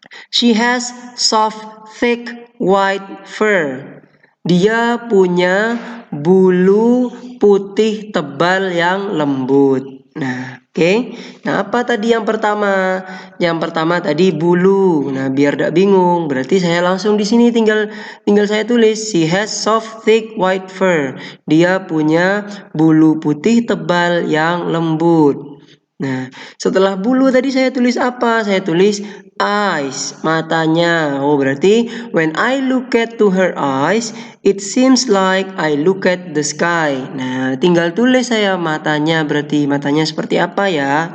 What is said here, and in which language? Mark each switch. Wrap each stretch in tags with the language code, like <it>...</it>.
<en>She has soft, thick, white fur.</en> <id>Dia punya bulu putih tebal yang lembut. Nah, oke. Nah, apa tadi yang pertama? Yang pertama tadi bulu. Nah, biar tidak bingung, berarti saya langsung di sini tinggal saya tulis</id> <en>she has soft, thick, white fur.</en> <id>Dia punya bulu putih tebal yang lembut. Nah, setelah bulu tadi saya tulis apa? Saya tulis eyes, matanya.</id> <en>Oh,</en> <id>berarti</id> <en>when I look at to her eyes, it seems like I look at the sky.</en> <id>Nah, tinggal tulis saya matanya, berarti matanya seperti apa ya?</id>